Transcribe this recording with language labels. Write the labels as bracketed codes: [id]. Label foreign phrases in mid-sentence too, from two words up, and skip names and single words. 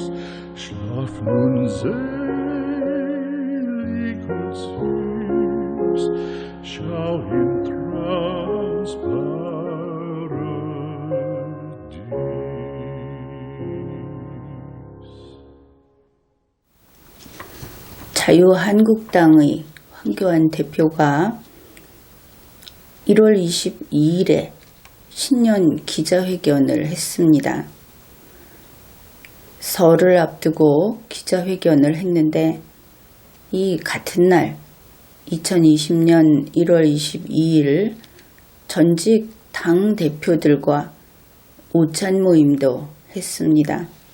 [de] Schlaf nun selig und süß, schau im Traums Paradies. [ko] 자유한국당의 황교안 대표가 1월 22일에 신년 기자회견을 했습니다. 설을 앞두고 기자회견을 했는데 이 같은 날 2020년 1월 22일 전직 당 대표들과 오찬 모임도 했습니다.